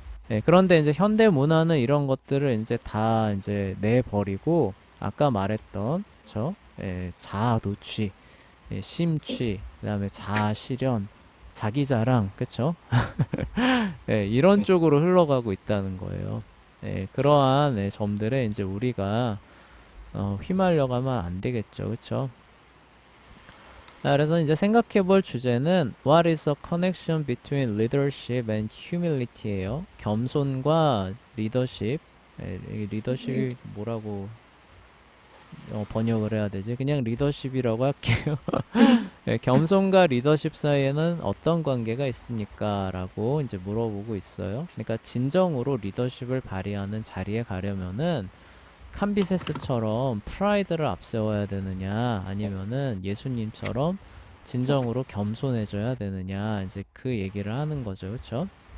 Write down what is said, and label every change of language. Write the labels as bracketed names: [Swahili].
[Korean] 예, 그런데 이제 현대 문화는 이런 것들을 이제 다 이제 내버리고 아까 말했던 저 예, 자아 도취, 예, 심취, 그다음에 자아 실현, 자기 자랑, 그쵸? 예, 이런 쪽으로 흘러가고 있다는 거예요. 예, 그러한 예, 점들에 이제 우리가 휘말려가면 안 되겠죠, 그쵸? 그래서 이제 생각해 볼 주제는 [English] What is the connection between leadership and humility [Korean] 예요. 겸손과 리더십. 예, 이 리더십이 뭐라고 번역을 해야 되지? 그냥 리더십이라고 할게요. 네, 겸손과 리더십 사이에는 어떤 관계가 있습니까? 라고 이제 물어보고 있어요. 그러니까 진정으로 리더십을 발휘하는 자리에 가려면은 캄비세스처럼 프라이드를 앞세워야 되느냐 아니면은 예수님처럼 진정으로 겸손해져야 되느냐 이제 그 얘기를 하는 거죠. 그렇죠?